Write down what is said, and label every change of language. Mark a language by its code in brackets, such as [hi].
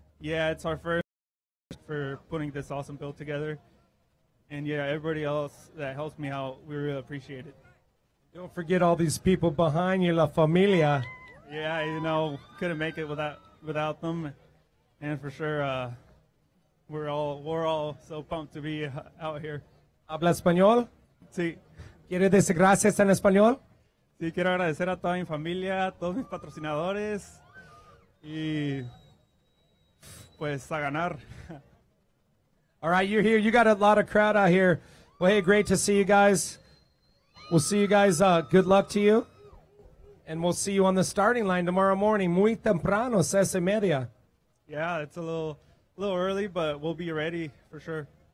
[en] Yeah, it's our first for putting this awesome build together, and yeah, everybody else that helps me out, we really appreciate it. Don't forget all these people behind you, La Familia. Yeah, you know, couldn't make it without them, and for sure, we're all so pumped to be out here. [es] ¿Habla español? Sí. ¿Quiere decir gracias en español? Sí, quiero agradecer a toda mi familia, a todos mis patrocinadores, y pues a ganar. [en] All right, you're here. You got a lot of crowd out here. Well, hey, great to see you guys. We'll see you guys. Good luck to you. And we'll see you on the starting line tomorrow morning, [es] muy temprano, [en] 6:30. Yeah, it's a little early, but we'll be ready for sure.